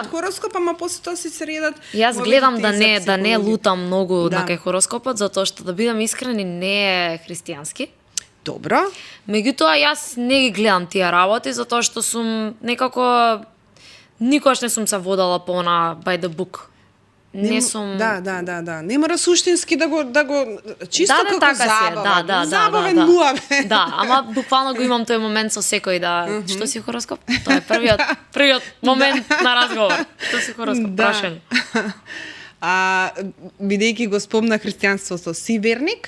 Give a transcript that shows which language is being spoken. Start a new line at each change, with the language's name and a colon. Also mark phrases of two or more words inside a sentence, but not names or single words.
Macedonian: од хороскоп, ама после тоа си се редат. Јас гледам да не лутам многу на кај хороскопот, затоа што да бидам искрени не е христијански. Добро. Меѓутоа јас не ги гледам тие работи затоа што сум некако никогаш не сум се водела по на
English: by the book.
Macedonian: Не сум. Да. Не мора суштински да го чисто како така забава. Да. Забавен муабе. Да, ама буквално го имам тој момент со секој да што си хороскоп? Тоа е првиот момент на разговор. Што си хороскоп? Прашање. Бидејќи го спомна христијанството, си верник?